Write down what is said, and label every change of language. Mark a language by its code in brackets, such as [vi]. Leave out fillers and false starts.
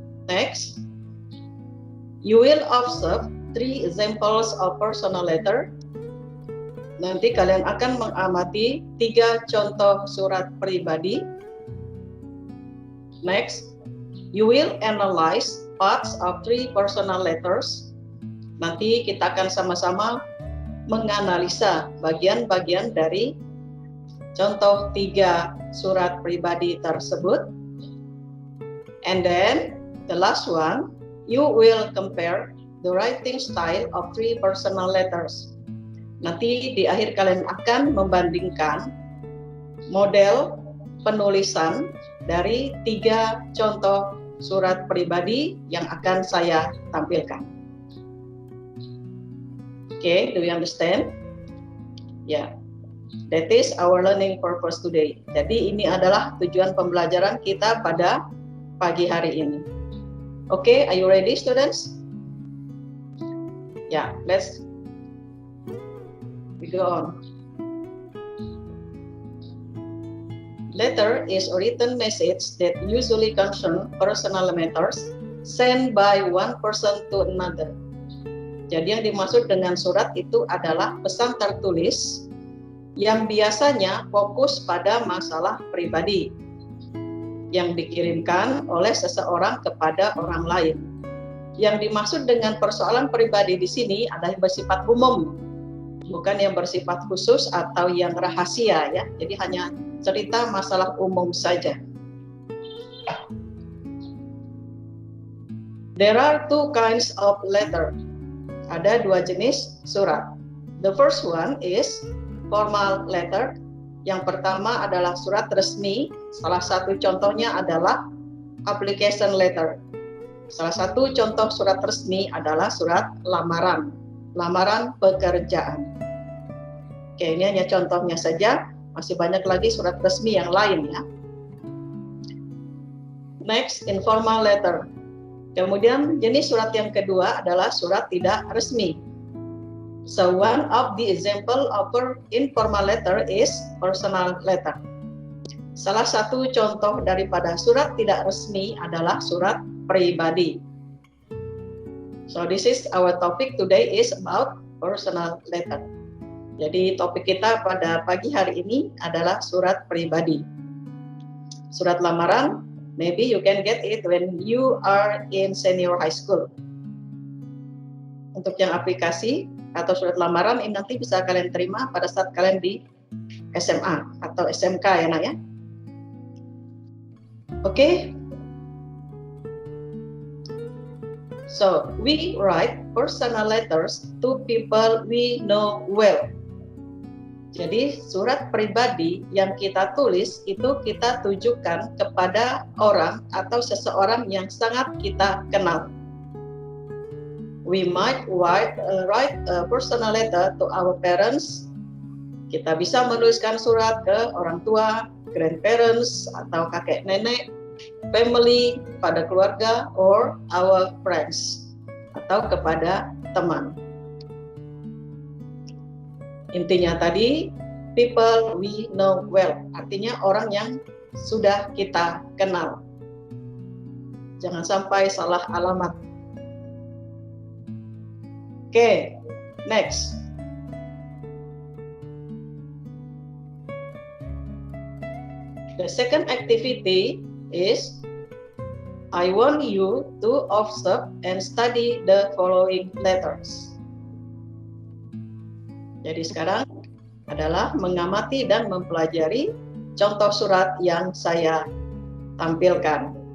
[en] Next, you will observe 3 examples of personal letter. [id] Nanti kalian akan mengamati 3 contoh surat pribadi. [en] Next, you will analyze parts of 3 personal letters. [id] Nanti kita akan sama-sama menganalisa bagian-bagian dari contoh 3 surat pribadi tersebut. [en] And then the last one, you will compare the writing style of 3 personal letters. [id] Nanti di akhir kalian akan membandingkan model penulisan dari 3 contoh surat pribadi yang akan saya tampilkan. [en] Okay, do you understand? Yeah. That is our learning purpose today. [id] Jadi ini adalah tujuan pembelajaran kita pada pagi hari ini. [en] Okay, are you ready, students? Yeah, let's go on. Letter is a written message that usually concern personal matters sent by one person to another. [id] Jadi yang dimaksud dengan surat itu adalah pesan tertulis yang biasanya fokus pada masalah pribadi yang dikirimkan oleh seseorang kepada orang lain. Yang dimaksud dengan persoalan pribadi di sini adalah yang bersifat umum, bukan yang bersifat khusus atau yang rahasia ya. Jadi hanya cerita masalah umum saja. [en] There are two kinds of letter. [id] Ada dua jenis surat. [en] The first one is formal letter. [id] Yang pertama adalah surat resmi. Salah satu contohnya adalah application letter. Salah satu contoh surat resmi adalah surat lamaran, lamaran pekerjaan. Oke, ini hanya contohnya saja, masih banyak lagi surat resmi yang lain ya. [en] Next, informal letter. [id] Kemudian jenis surat yang kedua adalah surat tidak resmi. [en] So one of the example of informal letter is personal letter. [id] Salah satu contoh daripada surat tidak resmi adalah surat pribadi. [en] So this is our topic today is about personal letter. [id] Jadi topik kita pada pagi hari ini adalah surat pribadi. Surat lamaran, [en] maybe you can get it when you are in senior high school. [id] Untuk yang aplikasi atau surat lamaran ini nanti bisa kalian terima pada saat kalian di SMA atau SMK ya nak ya. Oke. [en] So, we write personal letters to people we know well. [id] Jadi, surat pribadi yang kita tulis itu kita tujukan kepada orang atau seseorang yang sangat kita kenal. [en] We might write a personal letter to our parents. [id] Kita bisa menuliskan surat ke orang tua, grandparents, atau kakek nenek, family, pada keluarga, [en] or our friends, [id] atau kepada teman. Intinya tadi, [en] people we know well, [id] artinya orang yang sudah kita kenal. Jangan sampai salah alamat. [en] Oke, next. The second activity is I want you to observe and study the following letters. [id] Jadi sekarang adalah mengamati dan mempelajari contoh surat yang saya tampilkan.